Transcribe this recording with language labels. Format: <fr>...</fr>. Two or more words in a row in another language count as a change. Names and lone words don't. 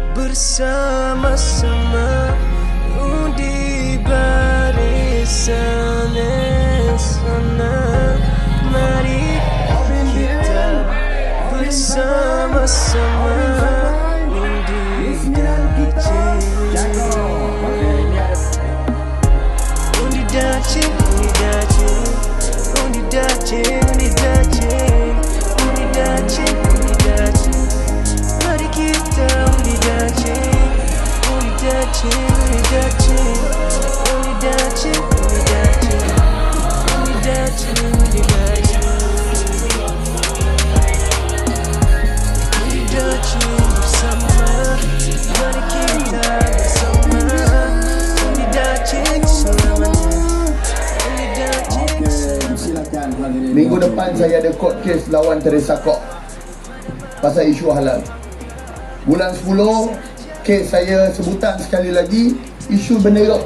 <ms>bersama-sama undi barisan sana. Mari kita bersama-sama undi dacing. Undi dacing, undi dacing, undi dacing, undi dacing, undi dacing, undi dacing. Mari kita undi dacing, undi dacing, undi dacing, undi dacing, undi dacing, undi dacing, undi dacing, undi dacing bersama. Mari kita bersama undi dacing selamanya. Undi dacing selamanya. Minggu depan saya ada</ms> <en>court case</en> <ms>lawan Teresa Kok pasal isu halal. Bulan 10 kes saya sebutan sekali lagi isu bendera.</ms>